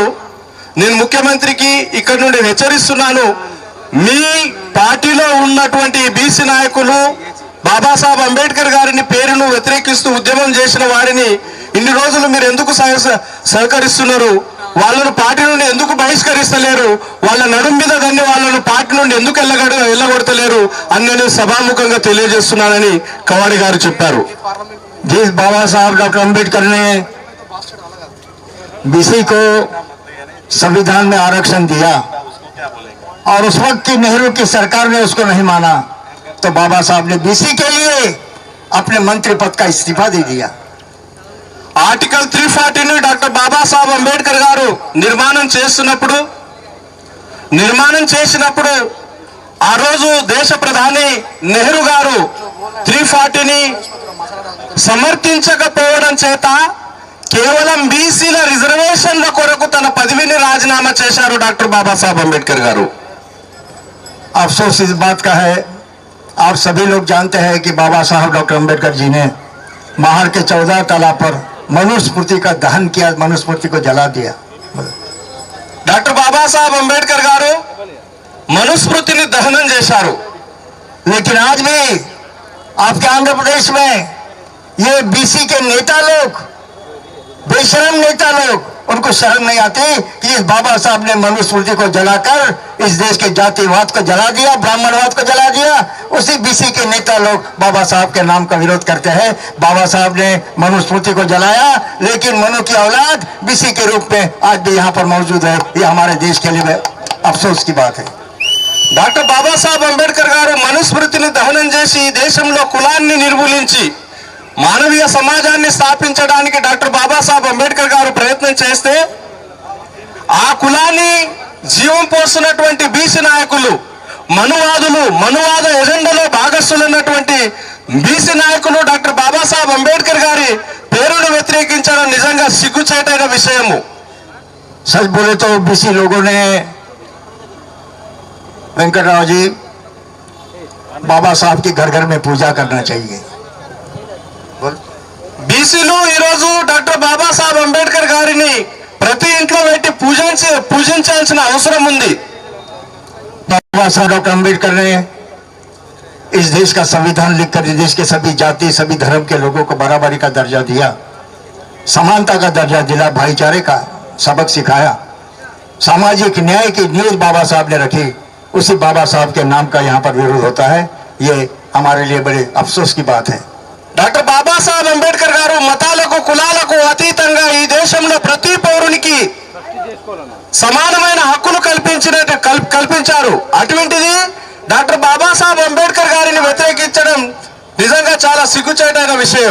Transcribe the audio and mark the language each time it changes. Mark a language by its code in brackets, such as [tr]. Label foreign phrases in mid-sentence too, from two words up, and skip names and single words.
[te] నేను ముఖ్యమంత్రికి ఇక్కడ నుండి హెచ్చరిస్తున్నాను, మీ పార్టీలో ఉన్నటువంటి BC నాయకులు బాబాసాహెబ్ అంబేద్కర్ గారిని పేరును వ్యతిరేకిస్తూ ఉద్యమం చేసిన వారిని ఇన్ని రోజులు మీరు ఎందుకు సహకరిస్తున్నారు? వాళ్ళను పార్టీ నుండి ఎందుకు బహిష్కరిస్తలేరు? వాళ్ళ నడుం మీద దాన్ని వాళ్ళను పార్టీ నుండి ఎందుకు వెళ్ళగొడతలేరు అని నేను సభాముఖంగా తెలియజేస్తున్నానని కవాడి గారు చెప్పారు. [hi] जिस बाबा साहब डॉक्टर अंबेडकर ने BC को संविधान में आरक्षण दिया और उस वक्त की नेहरू की सरकार ने उसको नहीं माना, तो बाबा साहब ने BC के लिए अपने मंत्री पद का इस्तीफा दे दिया। [te] ఆర్టికల్ 340ని డాక్టర్ బాబాసాహెబ్ అంబేద్కర్ గారు నిర్మాణం చేసినప్పుడు ఆ రోజు దేశ ప్రధాని నెహ్రూ గారు 340ని సమర్థించకపోవడం చేత కేవలం BCల రిజర్వేషన్ల కొరకు తన పదవిని రాజీనామా చేశారు డాక్టర్ బాబాసాహెబ్ అంబేద్కర్ గారు. [hi] अफसोस इस बात का है, आप सभी लोग जानते हैं कि बाबा साहब डॉक्टर अंबेडकर जी ने बाहर के 14 तालाब पर मनुस्मृति का दहन किया, मनुस्मृति को जला दिया। [te] డాక్టర్ బాబాసాహెబ్ అంబేద్కర్ గారు మనుస్మృతిని దహనం చేశారు. [hi] लेकिन आज भी आपके आंध्र प्रदेश में ये बीसी के नेता लोग, बेशरम नेता लोग, उनको शर्म नहीं आती कि इस बाबा साहब ने मनुस्मृति को जलाकर इस देश के जातिवाद को जला दिया, ब्राह्मणवाद को जला दिया। उसी बीसी के नेता लोग बाबा साहब के नाम का विरोध करते हैं। बाबा साहब ने मनुस्मृति को जलाया, लेकिन मनु की औलाद बीसी के रूप में आज भी यहाँ पर मौजूद है। ये हमारे देश के लिए अफसोस की बात है। [te] డాక్టర్ బాబాసాహెబ్ అంబేద్కర్ గారు మనుస్మృతిని దహనం చేసి ఈ దేశంలో కులాన్ని నిర్మూలించి మానవీయ సమాజాన్ని స్థాపించడానికి డాక్టర్ బాబాసాహెబ్ అంబేద్కర్ గారు ప్రయత్నం చేస్తే ఆ కులాన్ని జీవం పోస్తున్నటువంటి బీసీ నాయకులు, మనువాదులు, మనువాద ఎజెండాలో భాగస్థులైనటువంటి బీసీ నాయకులు డాక్టర్ బాబాసాహెబ్ అంబేద్కర్ గారి పేరును వ్యతిరేకించడం నిజంగా సిగ్గుచేటైన విషయము. [hi] सच बोले तो बीसी लोगों ने वेंकटराव जी बाबा साहब की घर घर में पूजा करना चाहिए। [te] బీసీలు ఈరోజు డాక్టర్ బాబాసాహెబ్ అంబేద్కర్ గారిని ప్రతి ఇంట్లో పెట్టి పూజించాల్సిన అవసరం ఉంది. [hi] बाबा साहब डॉक्टर अम्बेडकर ने इस देश का संविधान लिखकर इस देश के सभी जाति, सभी धर्म के लोगों को बराबरी का दर्जा दिया, समानता का दर्जा दिला, भाईचारे का सबक सिखाया, सामाजिक न्याय की नींव बाबा साहब ने रखी। उसी बाबा साहब के नाम का यहाँ पर विरोध होता है। ये हमारे लिए बड़े अफसोस की बात है। [te] డాక్టర్ బాబాసాహెబ్ అంబేద్కర్ గారు మతాలకు, కులాలకు అతీతంగా ఈ దేశంలో ప్రతి పౌరునికి సమానమైన హక్కులు కల్పించారు. అటువంటిది డాక్టర్ బాబాసాహెబ్ అంబేద్కర్ గారిని వ్యతిరేకించడం నిజంగా చాలా సిగ్గుచేటైన విషయం.